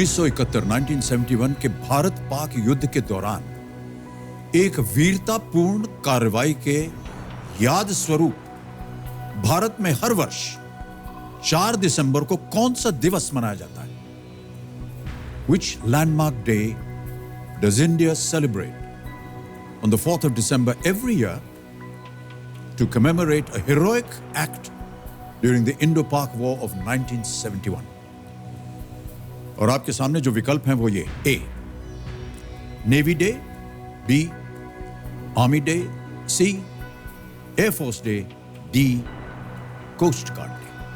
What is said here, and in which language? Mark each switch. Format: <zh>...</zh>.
<hi>1971 के भारत पाक युद्ध के दौरान एक वीरतापूर्ण कार्रवाई के याद स्वरूप भारत में हर वर्ष 4 दिसंबर को कौन सा दिवस मनाया जाता है?</hi> <en>Which landmark day does India celebrate on the 4th of December every year to commemorate a heroic act during the Indo-Pak War of 1971?</en> <hi>और आपके सामने जो विकल्प हैं वो ये: ए, navy day, B, army day, सी, air force day, D, coast guard day.</hi>